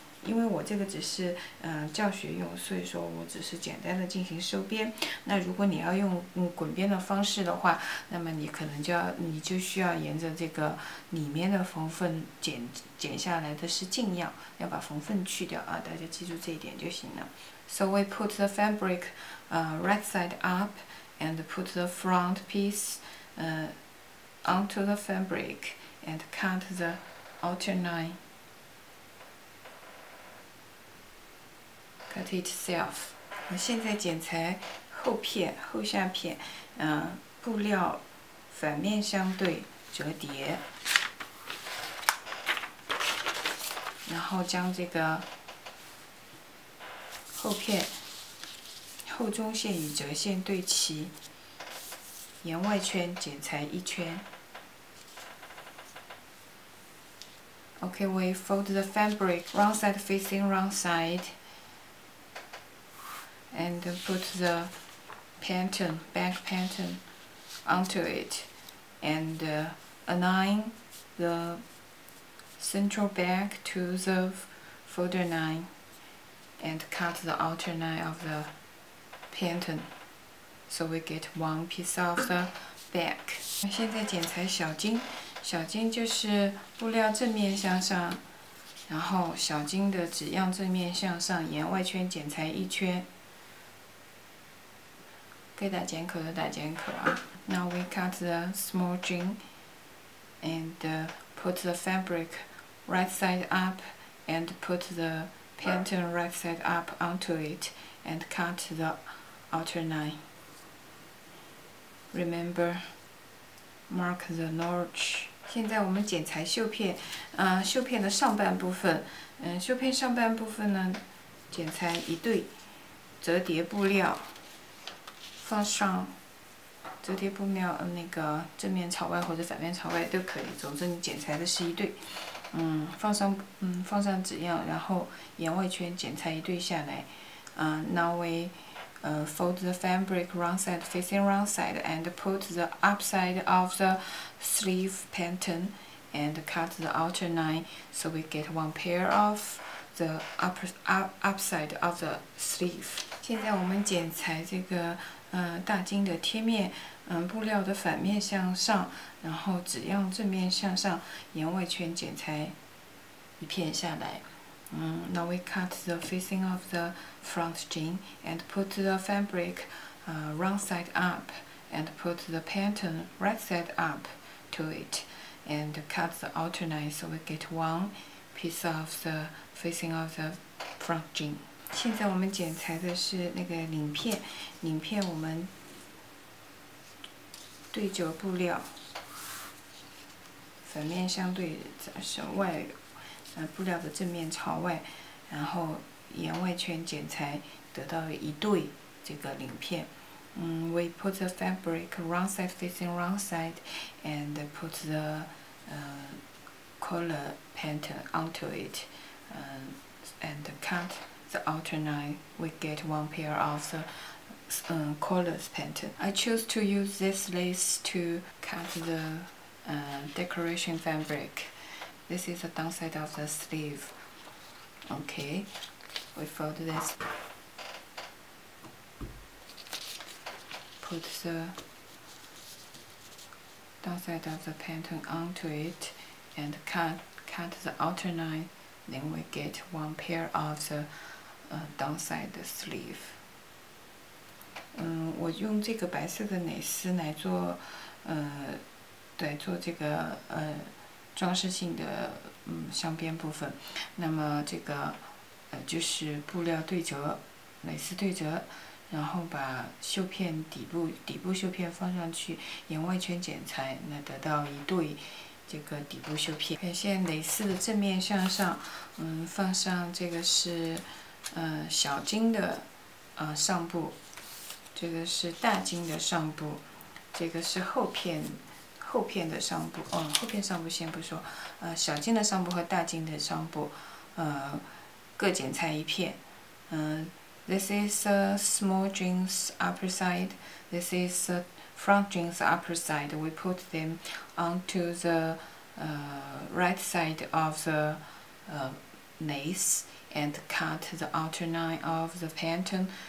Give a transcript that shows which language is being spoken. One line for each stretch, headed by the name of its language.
Chinese: 因为我这个只是教学用，所以说我只是简单的进行收边。那如果你要用滚边的方式的话，那么你可能就需要沿着这个里面的缝缝剪下来的是净样，要把缝缝去掉啊，大家记住这一点就行了。
English: So we put the fabric right side up and put the front piece onto the fabric and cut the outer line. Cut itself.
Chinese: 我现在剪裁后下片，布料反面相对折叠，然后将这个后片后中线与折线对齐，沿外圈剪裁一圈。
English: Okay, we fold the fabric round side facing round side. And put the back pattern onto it, and align the central back to the folder line, and cut the outer line of the pattern, so we get one piece of the back.
Chinese: 现在剪裁小襟，小襟就是布料正面向上，然后小襟的纸样正面向上，沿外圈剪裁一圈。该打剪口的打剪口啊。
English: Now we cut the small jean and put the fabric right side up and put the pattern right side up onto it and cut the outer line. Remember, mark the notch.
Chinese: 现在我们剪裁绣片，绣片的上半部分，袖片上半部分呢，剪裁一对折叠布料，放上折叠布料，那个正面朝外或者反面朝外都可以。总之你剪裁的是一对，放上纸样，然后眼外圈剪裁一对下来。
English: Now we fold the fabric wrong side facing wrong side and put the upside of the sleeve pattern and cut the outer line so we get one pair of the upside of the sleeve.
Chinese: 现在我们剪裁这个大襟的贴面，布料的反面向上，然后纸样正面向上，眼外圈剪裁一片下来。
English: Now we cut the facing of the front jean and put the fabric wrong side up and put the pattern right side up to it and cut the outer line so we get one piece of the facing of the front jean.
Chinese: 现在我们剪裁的是那个领片，领片我们对折布料，反面相对是外。布料的正面朝外，然后眼外圈剪裁得到一对这个领片。
English: We put the fabric wrong side facing wrong side and put the collar pattern onto it and cut the outer line. We get one pair of the collars pattern. I choose to use this lace to cut the decoration fabric. This is the downside of the sleeve. Okay, we fold this. Put the downside of the pattern onto it and cut the outer line. Then we get one pair of the downside sleeve.
Chinese: 我用这个白色的蕾丝来做，做这个装饰性的镶边部分，那么这个就是布料对折，蕾丝对折，然后把袖片底部袖片放上去，眼外圈剪裁，那得到一对这个底部袖片。看现在蕾丝的正面向上，放上这个是小襟的上部，这个是大襟的上部，这个是后片的上部，后片上部先不说，小襟的上部和大襟的上部，各剪裁一片。
English: This is a small jeans upper side. This is a front jeans upper side. We put them onto the right side of the lace and cut the outer line of the pattern.